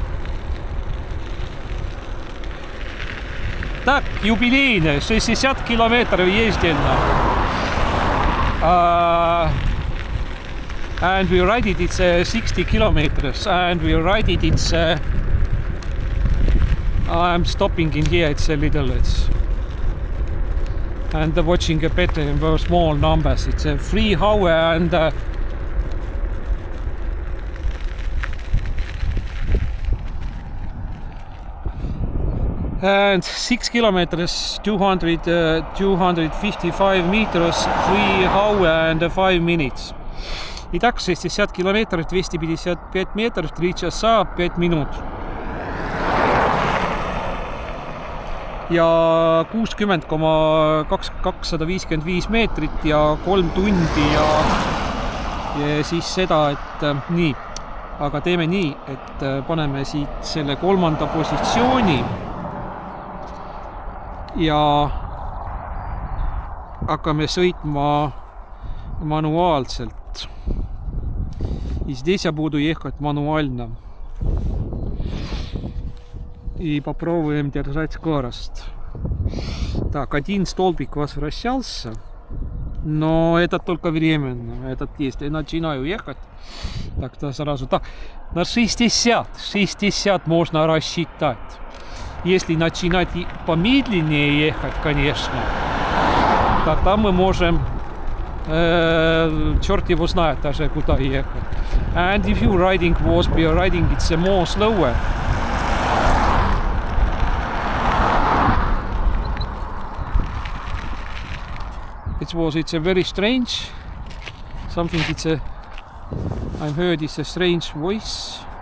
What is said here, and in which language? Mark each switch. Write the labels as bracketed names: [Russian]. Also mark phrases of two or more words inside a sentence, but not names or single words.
[Russian] Так, юбилейные, 60 километров ездено. [English] And we ride it, it's 60 kilometers, and we ride it, it's I'm stopping in here, it's a little, and watching a bit very small numbers, it's a 3 hour and 6 kilometers, 255 meters, 3 hour and 5 minutes. [Russian] Итак, 60 километров, 255 метров, 3 часа, 5 минут. [Estonian] Ja 60,255 meetrit ja 3 tundi ja siis seda, et nii. Aga teeme nii, et paneme siit selle 3. positsiooni ja hakkame sõitma manuaalselt. [Russian] И здесь я буду ехать мануально. И попробуем держать скорость. Так, один столбик возвращался, но это только временно. Этот есть. Я начинаю ехать. Так-то сразу. Так, на 60 можно рассчитать. Если начинать помедленнее ехать, конечно, тогда мы можем черт его знает даже куда ехать. [English] And if you riding was be riding, it's more slower. It's a very strange something. I've heard it's a strange voice.